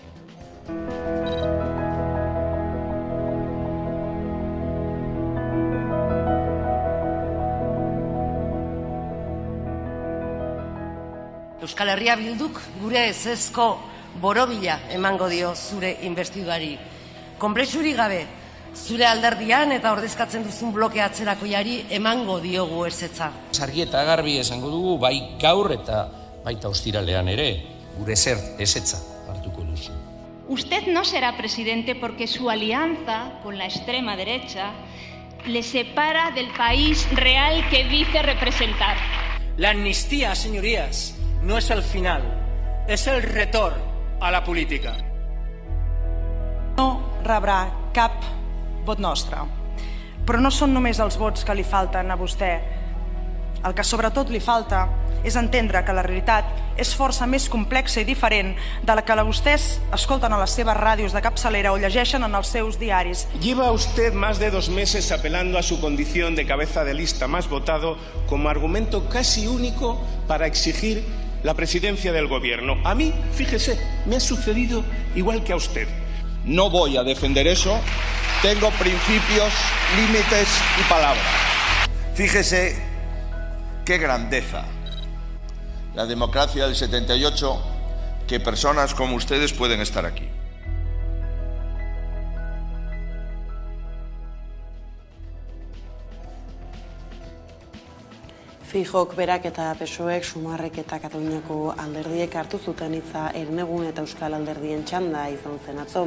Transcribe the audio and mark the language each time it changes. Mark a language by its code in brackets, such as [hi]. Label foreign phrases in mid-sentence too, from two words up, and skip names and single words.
[eu] Euskal Herria Bilduk gure ezezko borobila emango dio zure inbestidurari. Konplexurik gabe, zure alderdian eta ordezkatzen duzun bloke atzerakoiari emango diogu ezetza. Argi eta garbi esango dugu bai gaur eta baita ostiralean ere, gure ezetza hartuko duzu. [es] Usted no será presidente porque su alianza con la extrema derecha le separa del país real que dice representar. La amnistía, señorías, no es el final, es el retorn a la política. [ca] No rebrà cap vot nostre, però no són només els vots que li falten a vostè. El que sobretot li falta és entendre que la realitat és força més complexa i diferent de la que vostès escolten a les seves ràdios de capçalera o llegeixen en els seus diaris. [es] Lleva usted más de 2 meses apelando a su condición de cabeza de lista más votado como argumento casi único para exigir la presidencia del gobierno. A mí, fíjese, me ha sucedido igual que a usted. No voy a defender eso. Tengo principios, límites y palabra. Fíjese qué grandeza. La democracia del 78, que personas como ustedes pueden estar aquí. [eu] Feijóok berak eta PSOEk Sumarrek eta Kataluniako alderdiek hartu zuten hitza Herenegun eta Euskal Alderdien txanda izan zen atzo.